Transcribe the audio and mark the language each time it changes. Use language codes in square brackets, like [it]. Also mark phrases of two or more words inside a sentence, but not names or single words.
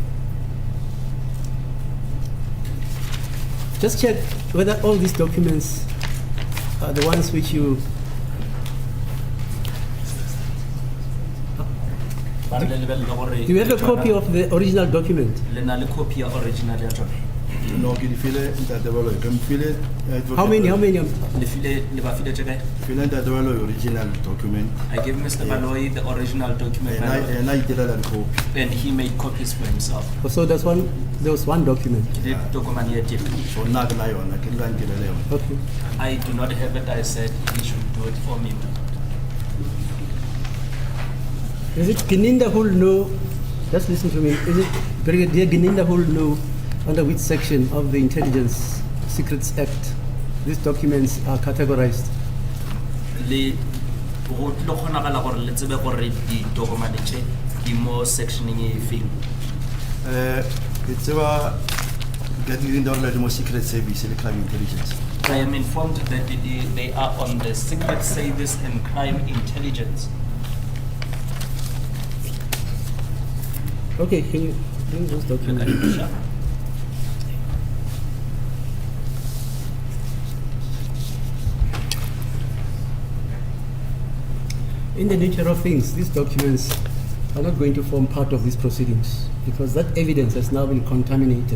[en] Just check whether all these documents are the ones which you... Do you have a copy of the original document? No, [nso] ke di file ntate Baloyi, ke mfile [en] How many? [nso] file ntate Baloyi original document. [en] I gave Mr. Baloyi the original document, my lord, And I did that copy. and he made copies for himself. So there was one document. The document here different. [nso] So na ke na yona, ke la nkile yona. [en] Okay. I do not have it. I said he should do it for me. Is it Gininda who will know? Just listen to me. Is it Brigadier Gininda who will know under which section of the Intelligence Secrets Act these documents are categorized? [nso] Le go tlo kgonagala gore le tsebe gore ditokomane tše di mo sectioning e feng. Ke tseba ke di ndore le mo Secret Service le Crime Intelligence. [en] I am informed that they are on the Secret Service and Crime Intelligence. Okay, can you bring those documents? Sure. In the nature of things, these documents are not going to form part of these proceedings because that evidence has now been contaminated.